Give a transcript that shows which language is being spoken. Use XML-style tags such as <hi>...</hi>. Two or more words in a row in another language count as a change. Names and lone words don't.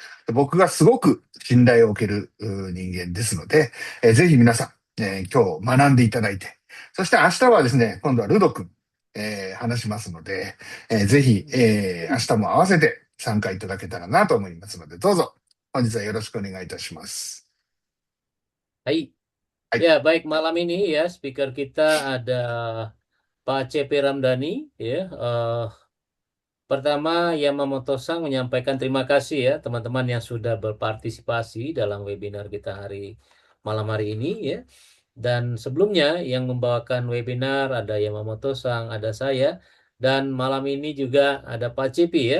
<ja>僕がすごく信頼を受ける人間ですので、ぜひ皆さん、今日学んでいただいて、そして明日はですね、今度はルド君、話しますので、ぜひ、明日も合わせて参加いただけたらなと思いますので、どうぞ本日はよろしくお願いいたします。</ja> <id>Hai.</id> <ja>はい。</ja> <id>Ya, baik, malam ini ya speaker kita ada Pak CP Ramdhani ya. Pertama, Yamamoto-sang menyampaikan terima kasih ya teman-teman yang sudah berpartisipasi dalam webinar kita malam hari ini ya. Dan sebelumnya yang membawakan webinar ada Yamamoto-sang, ada saya, dan malam ini juga ada Pak Cipi ya.</id>